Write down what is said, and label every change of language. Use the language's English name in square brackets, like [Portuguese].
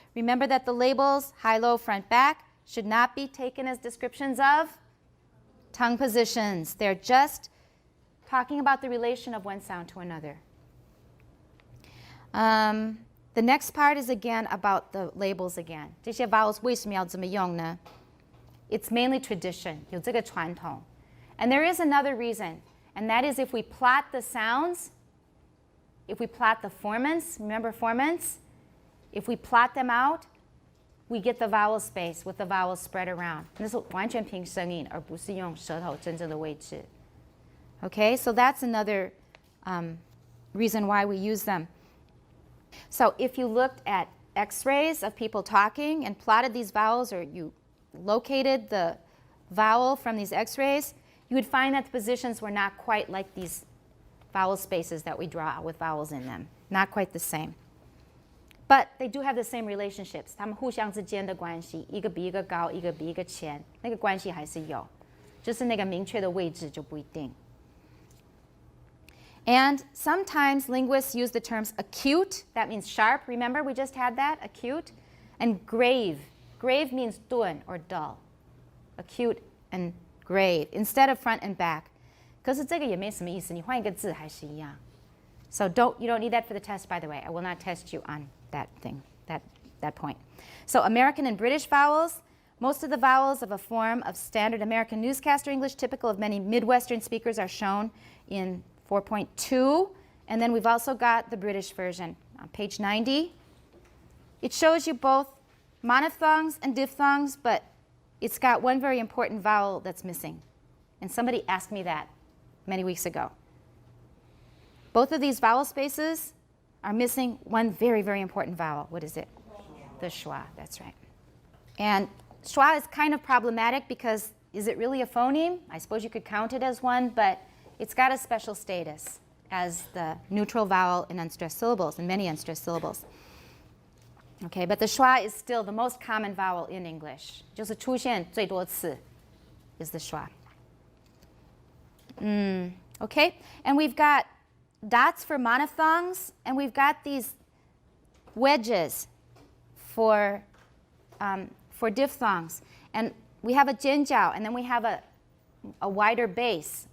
[English] Remember that the labels, high, low, front, back, should not be taken as descriptions of tongue positions. They're just talking about the relation of one sound to another. The next part is again about the labels again. [Chinese] 这些 vowels 为什么要这么用呢? [English] It's mainly tradition. [Chinese] 有这个传统. [English] And there is another reason, and that is if we plot the sounds, if we plot the formants, remember formants? If we plot them out, we get the vowel space with the vowels spread around. [Chinese] 那是完全凭声音，而不是用舌头真正的位置. [English] Okay, so that's another reason why we use them. So if you looked at x-rays of people talking and plotted these vowels, or you located the vowel from these x-rays, you would find that the positions were not quite like these vowel spaces that we draw with vowels in them. Not quite the same. But they do have the same relationships. [Chinese] 它们互相之间的关系，一个比一个高，一个比一个浅，那个关系还是有，就是那个明确的位置就不一定。 [English] And sometimes linguists use the terms acute, that means sharp. Remember, we just had that, acute. And grave. Grave means 钝 or dull. Acute and grave, instead of front and back. [Chinese] 可是这个也没什么意思，你换一个字还是一样。 [English] So you don't need that for the test, by the way. I will not test you on that thing, that point. So American and British vowels. Most of the vowels of a form of standard American newscaster English typical of many Midwestern speakers are shown in 4.2. And then we've also got the British version on page 90. It shows you both monophthongs and diphthongs, but it's got one very important vowel that's missing. And somebody asked me that many weeks ago. Both of these vowel spaces are missing one very, very important vowel. What is it? The schwa, that's right. And schwa is kind of problematic because is it really a phoneme? I suppose you could count it as one, but it's got a special status as the neutral vowel in unstressed syllables, in many unstressed syllables. Okay, but the schwa is still the most common vowel in English. [Chinese] 就是出现最多次 [English] is the schwa. Okay, and we've got dots for monophthongs, and we've got these wedges for diphthongs. And we have a jianjiao, and then we have a wider base.